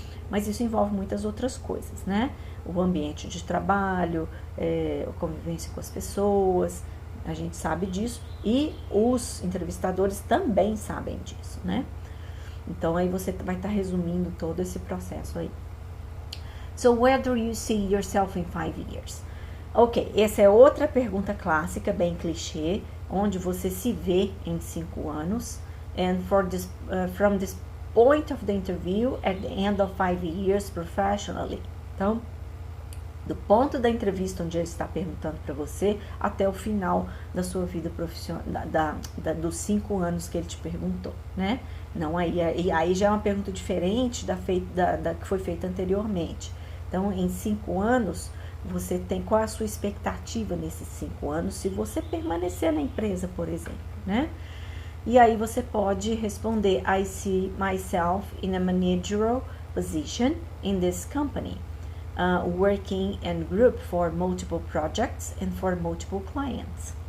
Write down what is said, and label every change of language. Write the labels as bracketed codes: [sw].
[pt] Mas isso envolve muitas outras coisas, né? O ambiente de trabalho, a convivência com as pessoas, a gente sabe disso e os entrevistadores também sabem disso, né? Então, aí você vai estar resumindo todo esse processo aí. [en] So, where do you see yourself in 5 years? [pt] Ok, essa é outra pergunta clássica, bem clichê, onde você se vê em 5 anos. [en] And from this point of the interview, at the end of 5 years professionally. [pt] Então, do ponto da entrevista onde ele está perguntando para você, até o final da sua vida profissional, dos 5 anos que ele te perguntou, né? Não, aí já é uma pergunta diferente da que foi feita anteriormente. Então, em 5 anos, você tem qual a sua expectativa nesses 5 anos, se você permanecer na empresa, por exemplo, né? E aí você pode responder, [en] I see myself in a managerial position in this company, working in group for multiple projects and for multiple clients.